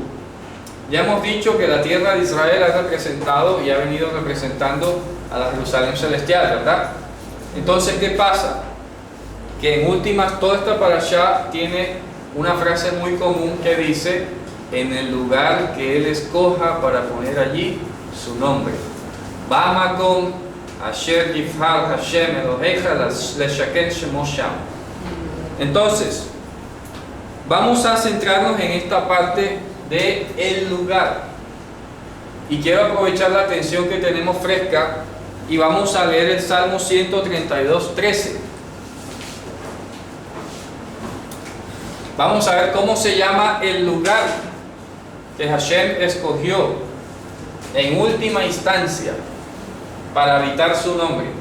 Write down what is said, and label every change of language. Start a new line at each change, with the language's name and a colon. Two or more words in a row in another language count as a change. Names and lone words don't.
Spanish: Ya hemos dicho que la tierra de Israel ha representado y ha venido representando a la Jerusalén celestial, ¿verdad? Entonces, ¿qué pasa? Que en últimas, toda esta parashá tiene una frase muy común que dice: en el lugar que Él escoja para poner allí su nombre.
Hebrew: במקום אשר יבחר השם אלהיך לשכן שמו שם.
Spanish: Entonces, vamos a centrarnos en esta parte de el lugar. Y quiero aprovechar la atención que tenemos fresca y vamos a leer el Salmo 132:13. Vamos a ver cómo se llama el lugar que Hashem escogió en última instancia para habitar su nombre.